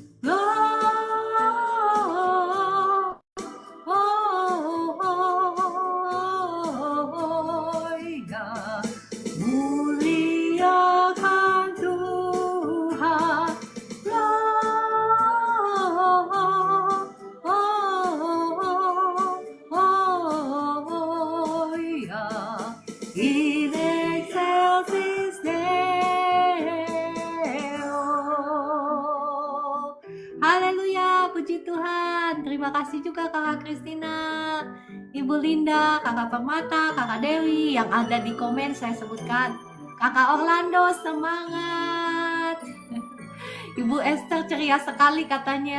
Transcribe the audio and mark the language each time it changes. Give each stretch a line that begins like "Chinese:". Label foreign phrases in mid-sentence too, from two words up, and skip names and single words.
Indonesian: Gloria, muliakan Tuhan.
Latin: Gloria in excelsis Deo.
Indonesian: Haleluya, puji Tuhan. Terima kasih juga Kakak Christina, Ibu Linda, Kakak Permata, Kakak Dewi yang ada di komen saya sebutkan. Kakak Orlando, semangat. Ibu Esther ceria sekali katanya.